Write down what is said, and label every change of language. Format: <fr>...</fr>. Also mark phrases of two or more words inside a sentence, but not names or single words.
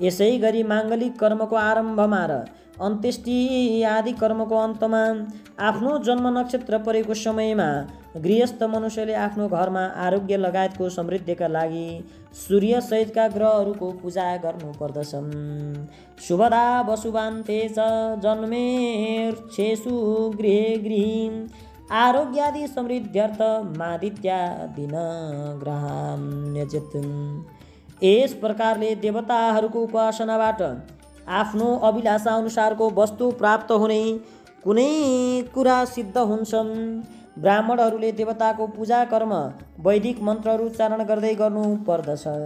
<ne>यसै गरी माङ्गलिक कर्मको आरम्भमा र अन्त्येष्टि आदि कर्मको अन्तमा आफ्नो जन्म नक्षत्र परेको समयमा गृहस्थ मनुष्यले आफ्नो घरमा आरोग्य लगायतको समृद्धिका लागि सूर्य सहितका ग्रहहरूको पूजा गर्नुपर्दछ।</ne> <sa>शुभदा वसुवान्ते च जन्मेर्क्षेषु गृहे गृही आरोग्यादि समृद्ध्यर्थ मादित्यादिन ग्रहान्यजित।</sa> <ne>यस प्रकारले देवताहरूको उपासनाबाट आफ्नो अभिलाषा अनुसारको वस्तु प्राप्त हुने कुनै कुरा सिद्ध हुन्छन्। ब्राह्मणहरूले देवताको पूजा कर्म वैदिक मन्त्रहरू उच्चारण गर्दै गर्नु पर्दछ।</ne>